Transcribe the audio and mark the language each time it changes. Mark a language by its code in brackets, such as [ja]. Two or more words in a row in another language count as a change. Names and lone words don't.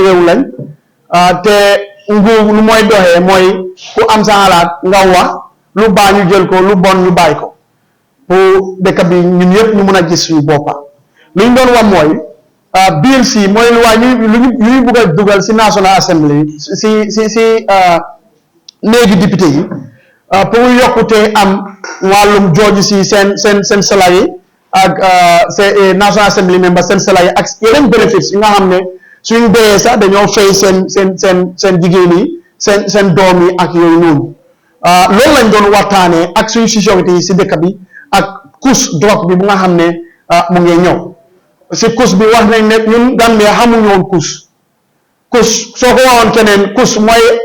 [wo] réew lañ te nguur lu mooy doxee mooy ku am sa xalaat nga wax lu baax ñu jël ko lu bon ñu bàyyi ko pour dëkk bi ñun yëpp ñu mun a gis suñu boppa lu ñu doon wax mooy bill si mooy lu waa ñuy bëgg a dugal si National Assembly si néegi député yi pour yokkute am wàllum jooju si seen salary ak National Assembly member seen salary ak yeneen bénéfice yi nga xam ne suñu béyee sax dañoo fay seen jigéen yi seen doom yi ak yooyu noonu loolu lañ doon waxtaanee ak suñu sécurité yi si dëkk bi ak couche drogue bi bu nga xam ne mu ngi ñëw si couche bi wax nañ ne ñun Gambia xamuñu woon couche soo ko waxoon keneen couche mooy